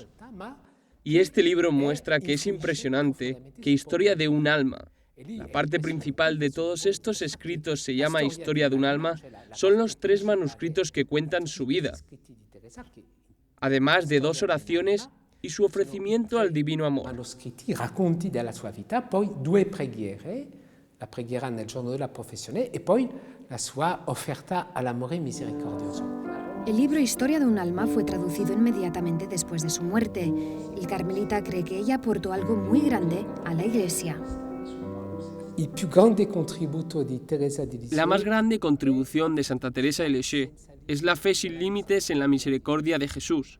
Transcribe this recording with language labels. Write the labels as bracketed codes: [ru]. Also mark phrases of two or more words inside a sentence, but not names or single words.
[es] Y este libro muestra que es impresionante que Historia de un alma, la parte principal de todos estos escritos se llama Historia de un alma, son los 3 manuscritos que cuentan su vida, además de 2 oraciones y su ofrecimiento al divino amor. [it] Racconti della sua vita, poi 2 preghiere, la preghiera nel giorno della professione e poi la sua offerta all'amore misericordioso. [es] El libro Historia de un alma fue traducido inmediatamente después de su muerte. El carmelita cree que ella aportó algo muy grande a la Iglesia. La más grande contribución de Santa Teresa de Lisieux es la fe sin límites en la misericordia de Jesús.